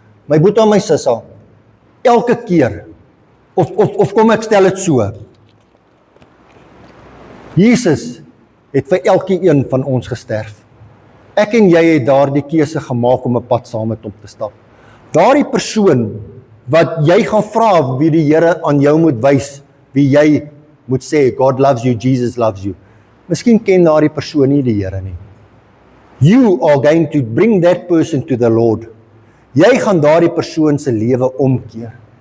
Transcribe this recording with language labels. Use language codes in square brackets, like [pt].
[af] My boetie en my sissa, elke keer, of kom ek stel dit so, Jesus het vir elke een van ons gesterf. Ek en jy het daardie keuse gemaak om 'n pad saam met hom te stap. Daardie persoon wat jy gaan vra wie die Here aan jou moet wys, wie jy moet sê, [en] God loves you, Jesus loves you. [af] Miskien ken daardie persoon nie die Here nie. [en] You are going to bring that person to the Lord. [af] Jy gaan daardie persoon se lewe omkeer.